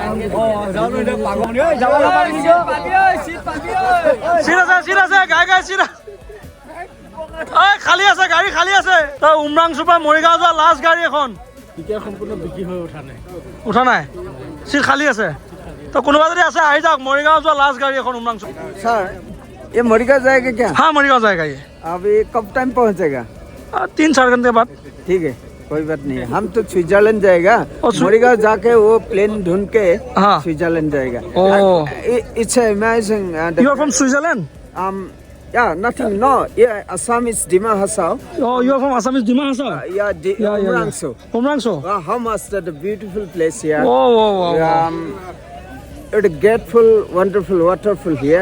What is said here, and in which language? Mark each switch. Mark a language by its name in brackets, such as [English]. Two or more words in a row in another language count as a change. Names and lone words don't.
[Assamese] চিট আছে গাই চিট খালী আছে গাড়ী খালী আছে তই উমৰাংচুৰ পৰা মৰিগাঁও যোৱা লাষ্ট গাড়ী এখন এতিয়া সম্পূৰ্ণ বিক্ৰী হৈ উঠা নাই চিট খালী আছে তো কোনোবা যদি আছে আহি যাওক মৰিগাঁও যোৱা লাষ্ট গাড়ী এখন উমৰাংচু [Hindi] सर ये मरिगा जाएगा क्या हाँ मरिगाँव जाएगा ये अभी कब टाइम पहुंचेगा 3-4 घंटे बाद ठीक है कोई बात नहीं हम तो स्विट्जरलैंड जाएगा मरिगा जाके वो प्लेन ढूंढ के हाँ। स्विट्जरलैंड जाएगा [English] Oh. It's amazing You are from Switzerland? yeah nothing no yeah Assam is Dima Hasao Oh, you are from Assam is Dima Hasao? Umrangso. Umrangso? How much that a beautiful place here Oh. It's a grateful, wonderful, waterful here.